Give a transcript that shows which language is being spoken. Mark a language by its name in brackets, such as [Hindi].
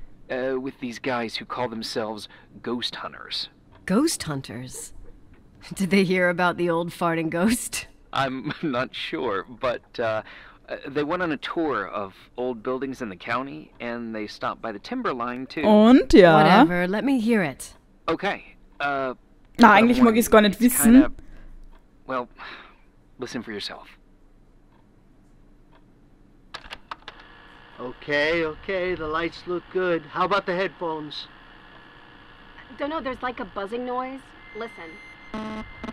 [English] With these guys who call themselves ghost hunters. Ghost hunters? Did they hear about the old farting ghost? I'm not sure, but they went on a tour of old buildings in the county, and they stopped by the timberline too. [German] Und ja. [English] Whatever, let me hear it. Okay. [German] Na, eigentlich mag ich es gar nicht wissen. [English] Well, listen for yourself. Okay, the lights look good. How about the headphones? Don't know, there's like a buzzing noise. Listen.